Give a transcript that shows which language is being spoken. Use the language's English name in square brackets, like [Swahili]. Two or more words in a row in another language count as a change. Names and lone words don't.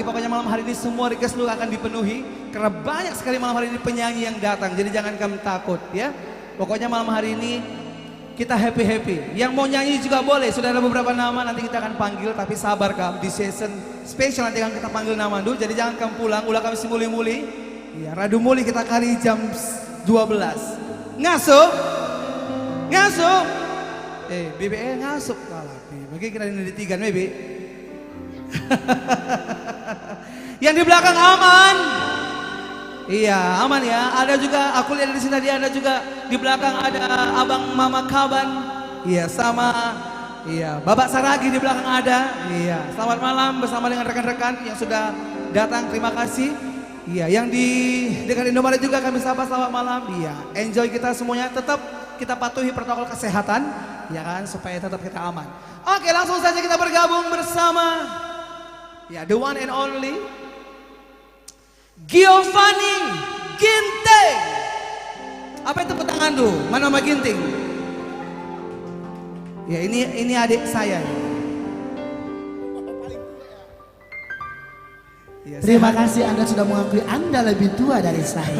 [Indonesian] Pokoknya malam hari ini semua request lu akan dipenuhi karena banyak sekali malam hari ini penyanyi yang datang. Jadi jangan kamu takut ya. Pokoknya malam hari ini kita happy. Yang mau nyanyi juga boleh. Sudah ada beberapa nama nanti kita akan panggil. Tapi sabar kam, di [English] season special [Indonesian] nanti akan kita panggil nama dulu. Jadi jangan kamu pulang, [Batak Karo] ulah kami simuli-muli. [Indonesian] Iya, [Batak Karo] radu muli [Indonesian] kita kali jam 12. [Batak Karo] Ngasup. BBE ngasup. [Indonesian] Mungkin kita ini di 3 maybe. Yang di belakang aman. Iya aman ya. Ada juga aku lihat di sini tadi ada juga di belakang ada abang Mama Kaban. Iya sama. Iya Bapak Saragi di belakang ada. Iya selamat malam bersama dengan rekan-rekan yang sudah datang. Terima kasih. Iya yang di dekat Indomaret juga kami sapa selamat malam. Iya enjoy kita semuanya. Tetap kita patuhi protokol kesehatan, ya kan, supaya tetap kita aman. Oke, langsung saja kita bergabung bersama ya [English] the one and only [Indonesian] Giovanni Ginting. Apa itu tepuk tangan tuh? Mana Mbak Ginting? Ya ini adik saya. Ya, Terima kasih Anda sudah mengakui Anda lebih tua dari saya.